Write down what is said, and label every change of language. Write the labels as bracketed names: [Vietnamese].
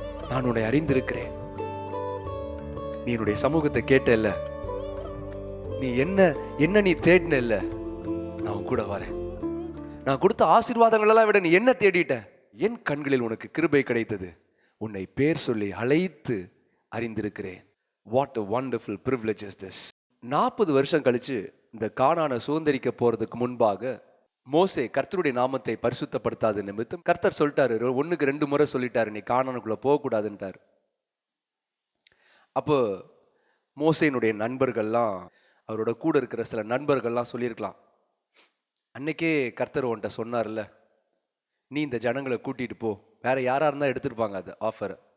[Tamil] நான் உன்னை அறிந்திருக்கிறேன். நீ என்னுடைய சமூகத்தை கேட்ட இல்ல, நீ என்ன நீ தேடின இல்ல, நான் உன் கூட வரேன். நான் கொடுத்த ஆசீர்வாதங்கள் எல்லாம் விட நீ என்ன தேடிட்ட? என் கண்களில் உனக்கு கிருபை கிடைத்தது. உன்னை பேர் சொல்லி அழைத்து அறிந்திருக்கிறேன். [English] What a wonderful privilege is this. [Tamil] 40 வருஷம் கழிச்சு இந்த கானானை சுதந்திரிக்க போறதுக்கு முன்பாக மோசே கர்த்தருடைய நாமத்தை பரிசுத்தப்படுத்தாத நிமித்தம் கர்த்தர் சொல்லிட்டாரு, 1க்கு 2 முறை சொல்லிட்டாரு, நீ கானானுக்குள்ள போகக்கூடாதுன்ட்டார். அப்போ மோசேனுடைய நண்பர்கள்லாம், அவரோட கூட இருக்கிற சில நண்பர்கள்லாம் சொல்லியிருக்கலாம், அன்னைக்கே கர்த்தர் உன்கிட்ட சொன்னார்ல, நீ இந்த ஜனங்களை கூட்டிட்டு போ. வேற யாரா இருந்தா எடுத்திருப்பாங்க அது ஆஃபர்.